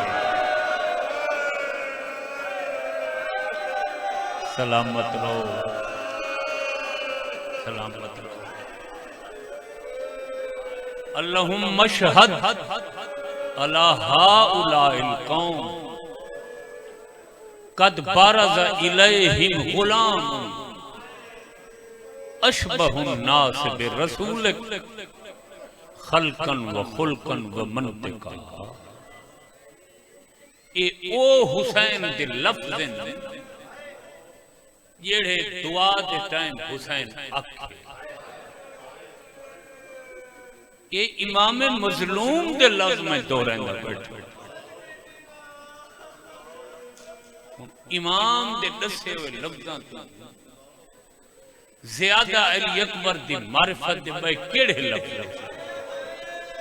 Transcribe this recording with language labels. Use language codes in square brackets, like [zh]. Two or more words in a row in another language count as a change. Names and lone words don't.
[pa] سلامت رہو، سلامت رہو. [ar] اللهم اشهد على هؤلاء القوم قد برز إليهم غلام أشبه الناس برسولك خلقا وخلقا ومنطقا. [pa] یہ او حسین دے لفظ نے جیہڑے دعا دے ٹائم حسین آکھے، یہ امام مظلوم دے لفظ میں دوہراندا بیٹھا، امام دے دسے ہوئے لفظاں تو زیادہ علی اکبر دی معرفت دے بھائی کیہڑے لفظ